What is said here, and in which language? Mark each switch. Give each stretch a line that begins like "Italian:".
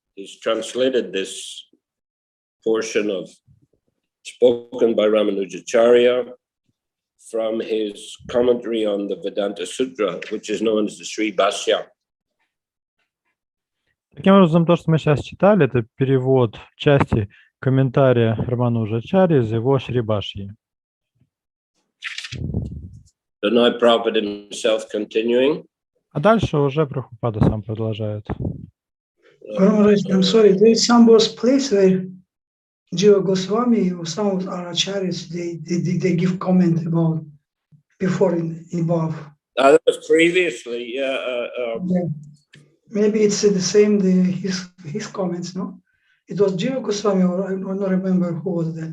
English: He's translated this portion of spoken by Ramanujacharya from his commentary on the Vedanta Sutra, which is known as the Sri Bhashya.
Russian: Таким образом, то, что мы сейчас читали, это перевод части комментария Рамануджачарьи из его Шри Бхашьи.
English: So now Prabhupada himself continuing.
Russian: А дальше уже Прабхупада сам продолжает.
English: I'm sorry, there is some place where Jiva Goswami or some of our acharyas, they give comment about before in above. That was previously, yeah. Maybe it's the same, his comments, no? It was Jiva Goswami, or I don't remember who was that.